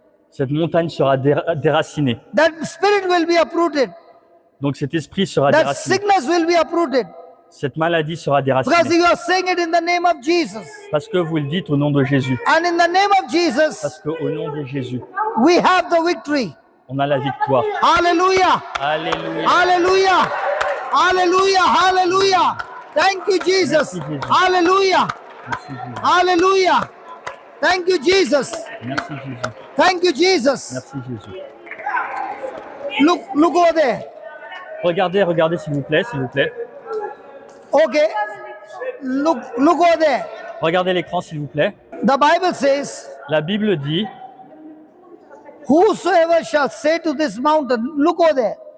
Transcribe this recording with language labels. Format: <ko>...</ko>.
<fr>cette montagne sera déracinée.</fr> <en>That spirit will be uprooted.</en> <fr>Donc cet esprit sera</fr> <en>That</en> <fr>déraciné.</fr> <en>sickness will be uprooted.</en> <fr>Cette maladie sera</fr> <en>Because</en> <fr>déracinée.</fr> <en>you are saying it in the name of Jesus.</en> <fr>Parce que vous le dites au nom de Jésus.</fr> <en>And in the name of Jesus,</en> <fr>Parce qu'au nom de Jésus,</fr> <en>we have the victory.</en> <fr>on a la victoire.</fr> <en>Hallelujah.</en> <fr>Alléluia.</fr> <en>Hallelujah. Hallelujah. Hallelujah. Thank you, Jesus.</en> <fr>Merci, Jésus.</fr> <en>Hallelujah.</en> <fr>Merci Jésus.</fr> <en>Hallelujah. Thank you, Jesus.</en> <fr>Merci Jésus.</fr> <en>Thank you, Jesus.</en> <fr>Merci Jésus.</fr> <en>Look over there.</en> <fr>Regardez s'il vous plaît,</fr> <en>Okay. Look over there.</en> <fr>Regardez l'écran s'il vous plaît.</fr> <en>The Bible says,</en> <fr>La Bible dit,</fr> <en>whosoever shall say to this mountain, look over there.</en>